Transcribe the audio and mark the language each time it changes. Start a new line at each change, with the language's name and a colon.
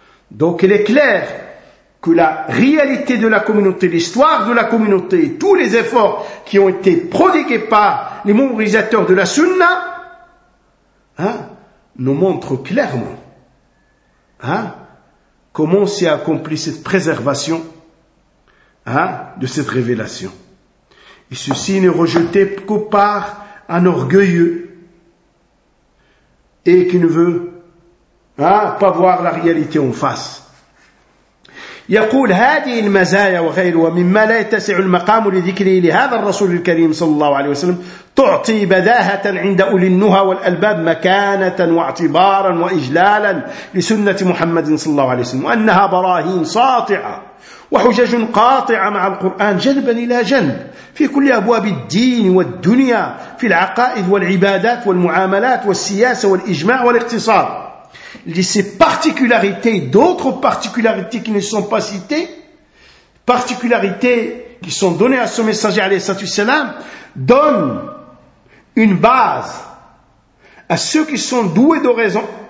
French: Donc il est clair que la réalité de la communauté, l'histoire de la communauté, tous les efforts qui ont été prodigués par les mémorisateurs de la Sunna, hein, nous montrent clairement, hein, comment s'est accomplie cette préservation, hein, de cette révélation. Et ceci n'est rejeté que par un orgueilleux et qui ne veut, hein, pas voir la réalité en face.
Arabic: يقول هذه المزايا وغيره ومما لا يتسع المقام لذكره لهذا الرسول الكريم صلى الله عليه وسلم تعطي بداهة عند أولي النهى والألباب مكانة واعتبارا وإجلالا لسنة محمد صلى الله عليه وسلم وأنها براهين ساطعة وحجج قاطعة مع القرآن جنبا إلى جنب في كل أبواب الدين والدنيا في العقائد والعبادات والمعاملات والسياسة والإجماع والاقتصاد.
French: Ces particularités, d'autres particularités qui ne sont pas citées, particularités qui sont données à ce messager, alayhi salam, donnent une base à ceux qui sont doués de raison.